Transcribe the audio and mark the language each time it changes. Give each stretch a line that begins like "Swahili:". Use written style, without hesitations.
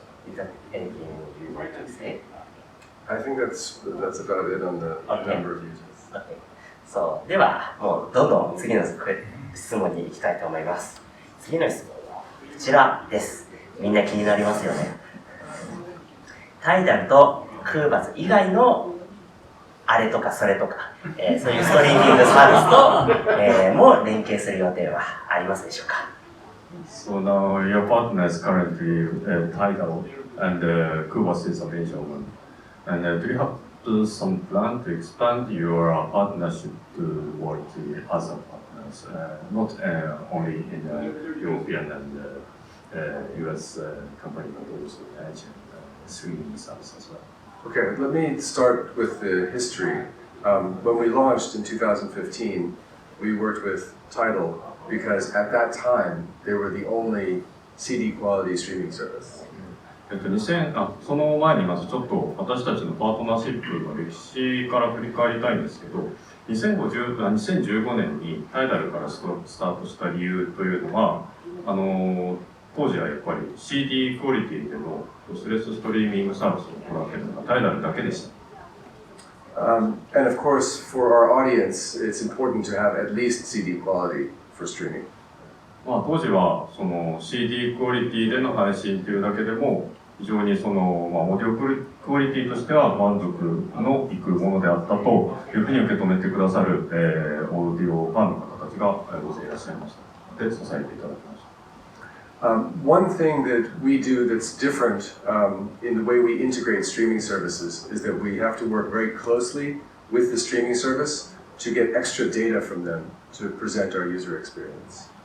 English: Is that anything you want to say? I think that's about it on the number of users. Okay.
Japanese: そう、ではもうどんどん次の質問に行きたいと思います。次の質問はこちらです。みんな気になりますよね。タイダルとクーバズ以外のあれとかそれとか、そういうストリーミングサービスと、も連携する予定はありますでしょうか。
English: So now your partner is currently Tidal and Kubas is a Asian one. And do you have some plan to expand your partnership toward the other partners, not only in European and US company, but also Asian streaming service as well? Okay, let me start with the history. When we launched in 2015, we worked with Tidal because at that time they were the only CD quality streaming service.
Japanese: その前にまずちょっと私たちのパートナーシップの歴史から振り返りたいんですけど、2015年にタイダルからスタートした理由というのは、当時はやっぱり CD クオリティでのロスレスストリーミングサービスを行っているのがタイダルだけでした。
English: And of course, for our audience, it's important to have at least CD quality for streaming.
Japanese: 当時はその CD クオリティでの配信というだけでも非常にその、オーディオクオリティとしては満足のいくものであったというふうに受け止めてくださる、オーディオファンの方たちが大勢いらっしゃいました。で、支えていただきました。
English: One thing that we do that's different in the way we integrate streaming services is that we have to work very closely with the streaming service to get extra data from them to present our user experience.